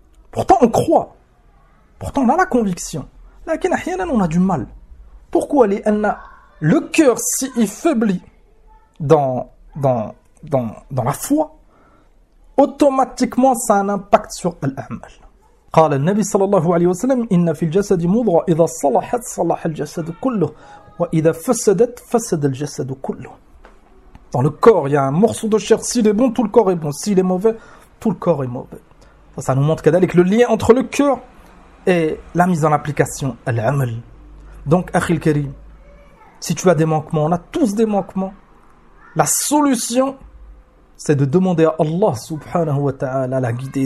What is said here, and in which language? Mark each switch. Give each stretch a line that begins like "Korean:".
French: Pourtant on croit, pourtant on a la conviction, mais ahyanan on a du mal. Pourquoi le cœur si faiblit dans la foi, automatiquement ça a un impact sur l'amal.
Arabic: قال النبي صلى الله عليه وسلم إن في الجسد مضغة إذا صلحت صلح الجسد كله وإذا فسدت فسد الجسد كله.
French: Dans le corps, il y a un morceau de chair. S'il est bon, tout le corps est bon. S'il est mauvais, tout le corps est mauvais. Ça nous montre qu'il y a le lien entre le cœur et la mise en application, l'amal. Donc,
Arabic: Akhil Karim,
French: si tu as des manquements, on a tous des manquements. La solution, c'est de demander à Allah subhanahu wa ta'ala la guider.